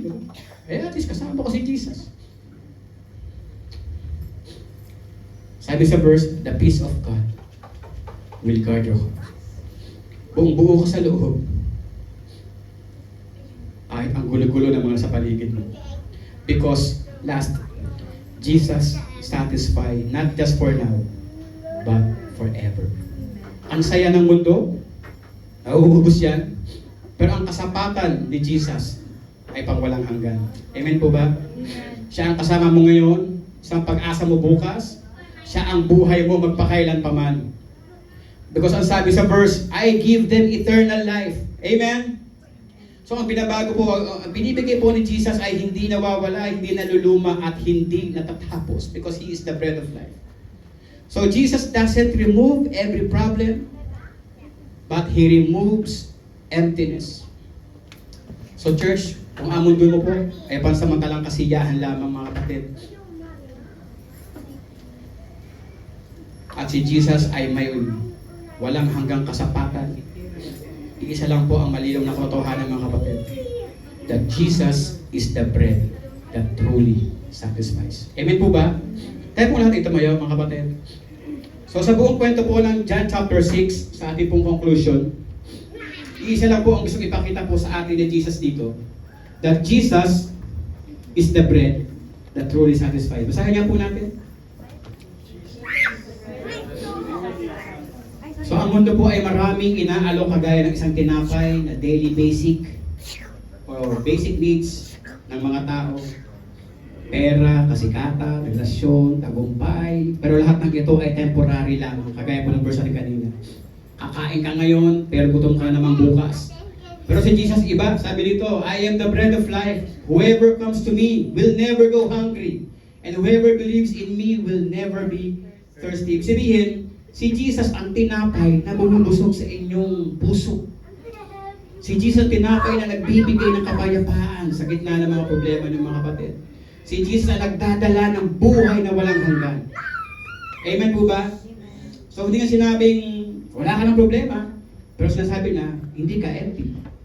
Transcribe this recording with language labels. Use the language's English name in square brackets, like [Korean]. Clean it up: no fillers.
[Filipino] Diba? At least kasama ko si Jesus. Sabi sa verse, [English] the peace of God will guard your heart. [Filipino] Buong-buo ka sa loob. Kahit ang gulo-gulo ng mga sa paligid mo. [English] Because, last, Jesus satisfied not just for now, but forever. [Filipino] Ang saya ng mundo, nauubos yan. Pero ang kasapatan ni Jesus ay pangwalang hanggan. Amen po ba? Amen. Siya ang kasama mo ngayon, sa pag-asa mo bukas, siya ang buhay mo magpakailan paman. [English] Because [Filipino] ang sabi sa verse, [English] I give them eternal life. Amen? [Filipino] So ang binabago po, ang binibigay po ni Jesus ay hindi nawawala, hindi naluluma, at hindi natatapos. [English] Because He is the bread of life. So Jesus doesn't remove every problem, but He removes emptiness. [Filipino] So church, kung ang mundo mo po ay pansamantalang kasiyahan lamang mga kapatid, at si Jesus ay may walang hanggang kasapatan, iisa lang po ang malinaw na katotohanan mga kapatid. [English] that Jesus is the bread that truly satisfies. [Filipino] Amen po ba? Tayo po natin tumayo, mga kapatid. So sa buong kwento po ng John chapter 6, sa ating pong conclusion, iisa lang po ang gusto ipakita po sa atin ni Jesus dito, [English] that Jesus is the bread that truly satisfies. [Filipino] Basahin niya po natin. So ang mundo po ay maraming inaalok kagaya ng isang tinapay na daily basic or basic needs ng mga tao. Pera, kasikatan, relasyon, tagumpay. Pero lahat ng ito ay temporary lamang. Kagaya po ng verse natin kanina. Kakain ka ngayon, pero gutom ka naman bukas. Pero si Jesus iba, sabi dito, [English] I am the bread of life. Whoever comes to me will never go hungry. And whoever believes in me will never be thirsty. [Filipino] Ibig sabihin, si Jesus ang tinapay na bumubusog sa inyong puso. Si Jesus tinapay na nagbibigay ng kapayapaan sa gitna ng mga problema ng mga kapatid. Si Jesus na nagdadala ng buhay na walang hanggan. Amen po ba? So hindi nga sinabing wala ka ng problema, pero sinasabi na hindi ka empty.